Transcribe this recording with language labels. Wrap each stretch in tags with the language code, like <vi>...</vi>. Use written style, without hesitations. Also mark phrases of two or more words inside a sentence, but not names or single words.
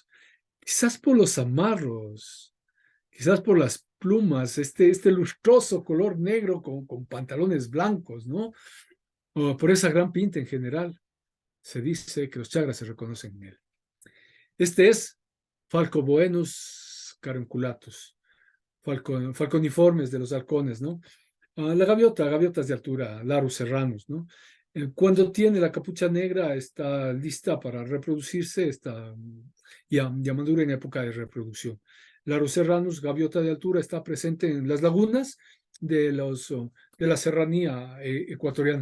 <es>Quizás por los amarros, quizás por las plumas, este lustroso color negro con pantalones blancos, ¿no? O por esa gran pinta en general. Se dice que los chagras se reconocen en él. Este es Falcoboenus carunculatus, falconiformes de los halcones, ¿no? La gaviota, gaviotas de altura, Larus serranus, ¿no? Cuando tiene la capucha negra está lista para reproducirse, está ya madura en época de reproducción. Larus serranus, gaviota de altura, está presente en las lagunas de la serranía ecuatoriana.</es>